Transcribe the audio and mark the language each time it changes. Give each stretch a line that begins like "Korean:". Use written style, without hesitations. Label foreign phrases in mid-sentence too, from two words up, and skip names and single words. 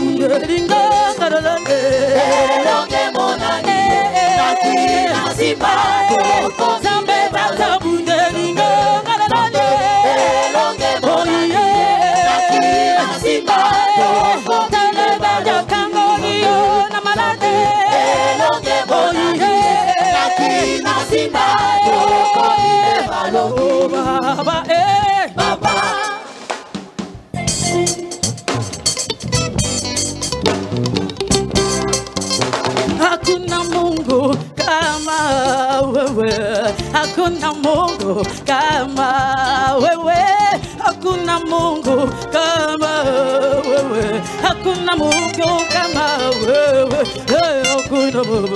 Lingala: Elonge monani nakina simba zambe tatabunde elonge monani nakina simba elonge monani nakina simba baba baba
Swahili: Hakuna Mungu kama wewe, hakuna Mungu kama wewe, hakuna Mungu kama wewe, hakuna Mungu kama wewe, hakuna Mungu,